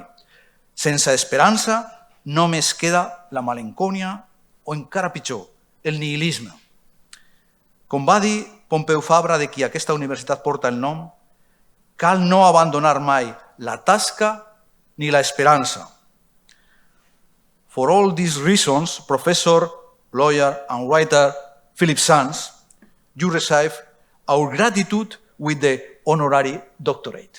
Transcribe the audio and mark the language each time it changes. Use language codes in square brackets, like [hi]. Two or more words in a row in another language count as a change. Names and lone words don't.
[ca] Sense esperança només queda la malencònia o, encara pitjor, el nihilisme. Com va dir Pompeu Fabra, de qui aquesta universitat porta el nom, cal no abandonar mai la tasca ni la esperança. [en] For all these reasons, Professor, lawyer and writer Philippe Sands, you receive our gratitude with the honorary doctorate.